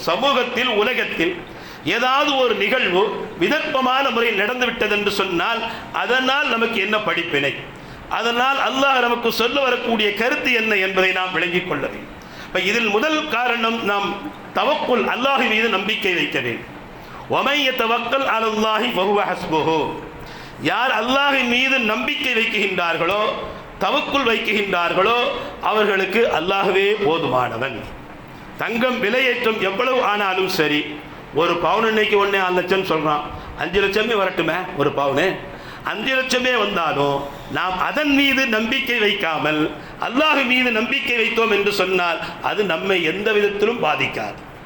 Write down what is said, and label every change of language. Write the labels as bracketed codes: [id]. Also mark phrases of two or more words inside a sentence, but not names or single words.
[ta] சமூகத்தில், உலகத்தில் ஏதாவது ஒரு நிகழ்வு விதர்ப்பமான முறையில் நடந்துவிட்டது என்று சொன்னால் அதனால் நமக்கு என்ன படிப்பினை, அதனால் அல்லாஹ் நமக்கு சொல்ல வரக்கூடிய கருத்து என்ன என்பதை நாம் விளங்கிக் கொள்ள வேண்டும். இதில் முதல் காரணம், நாம் தவக்குல், அல்லாஹ் மீது நம்பிக்கை வைக்க வேண்டும். [ar] وَمَنْ يَتَوَكَّلْ عَلَى اللَّهِ فَهُوَ حَسْبُهُ. [ta] யார் அல்லாஹ்வின் மீது நம்பிக்கை வைக்கின்றார்களோ, தவக்குல் வைக்கின்றார்களோ, அவர்களுக்கு அல்லாஹ்வே போதுமானவன். தங்கம் விலையேற்றம் எவ்வளவு ஆனாலும் சரி, ஒரு பவுன் இன்னைக்கு 1.5 லட்சம் சொல்றான், 5 லட்சமே வரட்டுமே, ஒரு பவுனு 5 லட்சமே வந்தாலும் நாம் அதன் மீது நம்பிக்கை வைக்காமல் அல்லாஹ் மீது நம்பிக்கை வைத்தோம் என்று சொன்னால் அது நம்மை எந்த விதத்திலும் பாதிக்காது.